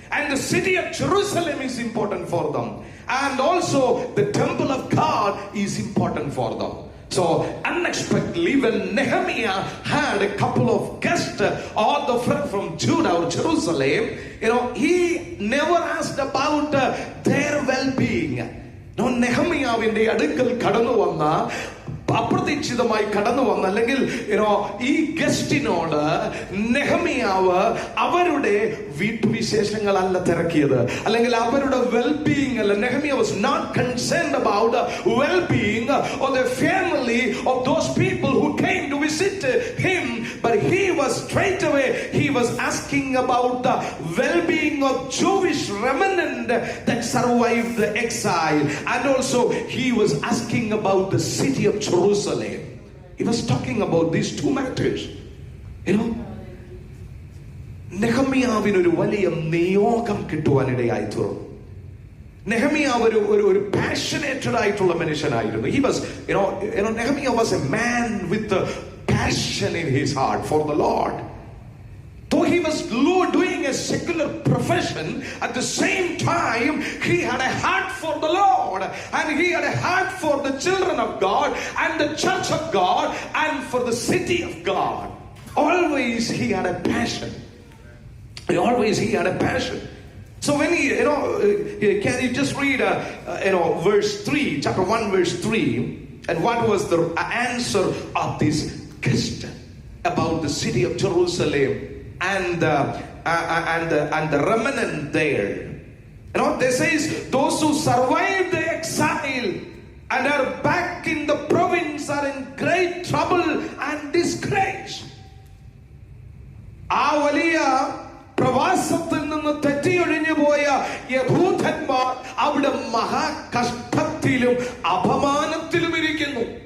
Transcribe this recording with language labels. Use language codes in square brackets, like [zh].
[en] And the city of Jerusalem is important for them. And also the temple of God is important for them. So unexpectedly, when Nehemiah had a couple of guests, all the friends from Judah or Jerusalem, he never asked about their well-being. [ml] നെഹമ്യാവിന്റെ അടുക്കൽ കടന്നു വന്ന, അപ്രതീക്ഷിതമായി കടന്നു വന്ന, അല്ലെങ്കിൽ ഈ ഗസ്റ്റിനോട് നെഹമ്യാവ് അവരുടെ വീട്ടുവിശേഷങ്ങളല്ല തിരക്കിയത്, അല്ലെങ്കിൽ അവരുടെ വെൽബീയിങ് അല്ല. [en] നെഹമ്യാവ് was not concerned about the well-being of the family of those people who came to visit him, but he was straight away, he was asking about the well-being of Jewish remnant that survived the exile, and also he was asking about the city of Jerusalem. He was talking about these two matters. [ml] നെഹമ്യാവിനൊരു വലിയ നിയോഗം കിട്ടുവാനിടയായി തീർന്നു. നെഹമ്യാവ് ഒരു പാഷനേറ്റഡ് ആയിട്ടുള്ള മനുഷ്യനായിരുന്നു. [en] He was, Nehemiah was a man with a passion in his heart for the Lord. Though he was doing a secular profession, at the same time he had a heart for the Lord, and he had a heart for the children of God and the church of God and for the city of God. Always he had a passion. Always he had a passion. So when he, can you just read, verse 3, chapter 1, verse 3, and what was the answer of this guest about the city of Jerusalem and the remnant there? They says those who survived the exile and are back in the province are in great trouble and disgrace. [ml] ആ വലിയ പ്രവാസത്തിൽ നിന്ന് തെറ്റിയൊഴിഞ്ഞു പോയ യഹൂദന്മാർ അവിടെ മഹാകഷ്ടത്തിലും അപമാനത്തിലും ഇരിക്കുന്നു.